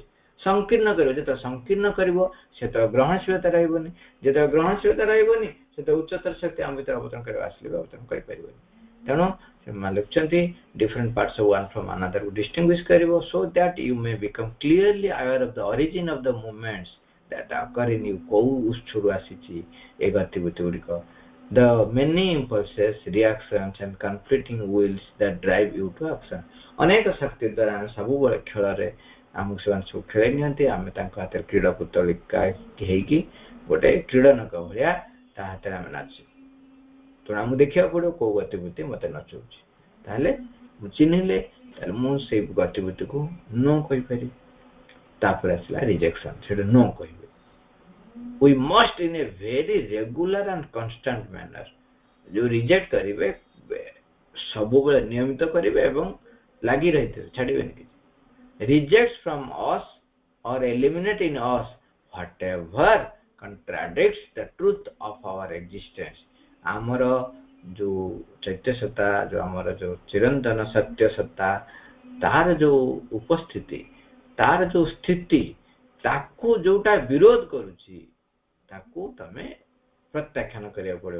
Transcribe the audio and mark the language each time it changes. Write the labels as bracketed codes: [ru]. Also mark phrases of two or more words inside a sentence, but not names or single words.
[or] ସଂକୀର୍ଣ୍ଣ କରିବ, ଯେତେବେଳେ ସଂକୀର୍ଣ୍ଣ କରିବ ସେତେବେଳେ ଗ୍ରହଣଶୀଳତା ରହିବନି, ଯେତେବେଳେ ଗ୍ରହଣଶୀଳତା ରହିବନି ସେତେବେଳେ ଉଚ୍ଚତର ଶକ୍ତି ଆମ ଭିତରେ ଅବତରଣ କରିବା ଆସିଲେ ଅବତରଣ କରିପାରିବନି। ତେଣୁ ସେମାନେ ଲେଖୁଛନ୍ତି [en] different parts of one from another [or] କୁ ଡିଷ୍ଟିଂଗୁଇଶ କରିବ, [en] so that you may become clearly aware of the origin of the movements that occur in you. [or] କୋଉ ଉତ୍ସରୁ ଆସିଛି ଏ ଗତିବିଧି ଗୁଡ଼ିକ, [en] the many impulses, reactions and conflicting wills that drive you to action। [or] ଅନେକ ଶକ୍ତି ଦ୍ୱାରା ଆମେ ସବୁବେଳେ ଖେଳରେ ଆମକୁ ସେମାନେ ସବୁ ଖେଳେଇ ନିଅନ୍ତି। ଆମେ ତାଙ୍କ ହାତରେ କ୍ରୀଡ଼ା ପୁତଳିକା ହେଇକି ଗୋଟେ କ୍ରୀଡ଼ନକ ଭଳିଆ ତା ହାତରେ ଆମେ ନାଚୁ। ତେଣୁ ଆମକୁ ଦେଖିବାକୁ ପଡ଼ିବ କୋଉ ଗତିବିଧି ମତେ ନଚଉଛି। ତାହେଲେ ମୁଁ ଚିହ୍ନିଲେ ତାହେଲେ ମୁଁ ସେଇ ଗତିବିଧିକୁ नो କହିପାରିବି। ତାପରେ ଆସିଲା ରିଜେକ୍ସନ, ସେଟା नो କହିବେ। [en] we must in a very regular and constant manner [or] ଯୋ ରିଜେକ୍ଟ କରିବେ ସବୁବେଳେ ନିୟମିତ କରିବେ ଏବଂ ଲାଗି ରହିଥିବେ, ଛାଡ଼ିବେନି କିଛି। [en] rejects from us or eliminate in us whatever contradicts the truth of our existence। [or] ଆମର ଯୋଉ ଚୈତ୍ୟ ସତ୍ତା, ଯୋଉ ଆମର ଯୋଉ ଚିରନ୍ତନ ସତ୍ୟ ସତ୍ତା, ତାର ଯୋଉ ଉପସ୍ଥିତି, ତାର ଯୋଉ ସ୍ଥିତି, ତାକୁ ଯୋଉଟା ବିରୋଧ କରୁଛି ତାକୁ ତମେ ପ୍ରତ୍ୟାଖ୍ୟାନ କରିବାକୁ ପଡ଼ିବ।